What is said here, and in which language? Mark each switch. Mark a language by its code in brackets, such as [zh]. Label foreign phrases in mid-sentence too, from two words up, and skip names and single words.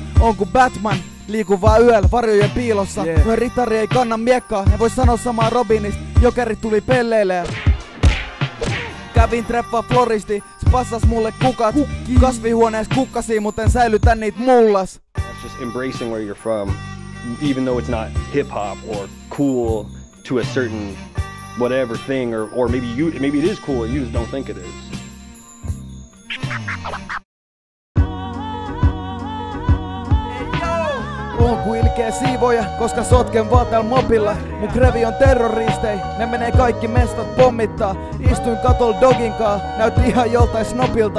[fi] On ku Batman, liiku vaan yöllä varjojen piilossa. Noin ritari ei kanna miekkaa, en voi sanoa samaa Robinista. Jokerit tuli pelleilee. Kävin treffaa floristi, se passas mulle kukat. Kasvihuonees kukkasi, mut en säilytä niit mullas. [en] That's just embracing where you're from, even though it's not hip hop or cool to a certain whatever thing, or maybe it is cool and you just don't think it is. [fi] Oon ku ilkeä siivoja, koska sotken vaan tääl mopilla. Mun krevi on terroristei, ne menee kaikki mestat pommittaa. Istuin katol doginkaa, näytti ihan joltain snopilta.